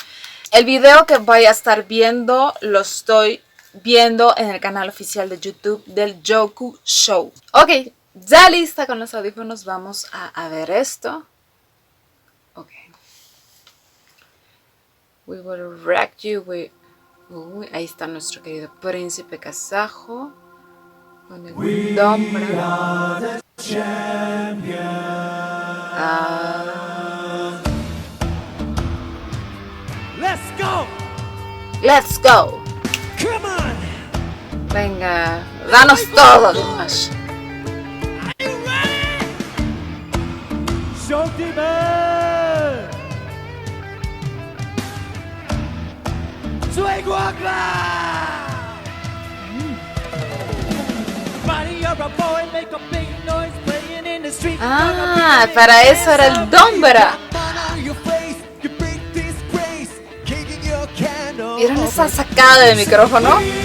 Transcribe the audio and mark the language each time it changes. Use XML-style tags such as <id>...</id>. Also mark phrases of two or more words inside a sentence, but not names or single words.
<es>El video que voy a estar viendo lo estoy viendo en el canal oficial de YouTube del Joku Show. Ok, ya lista con los audífonos, vamos a ver esto. Ok. We Will Rock You, ahí está nuestro querido príncipe kazajo. Con el Dombra.</es> <en>Let's go. Come on.</en> <es>Venga, danos todo, Dimash. Showman.</es> <zh>追光啦</zh> <es>！Ah, para eso era el Dombra. ¿Vieron esa sacada de micrófono?</es>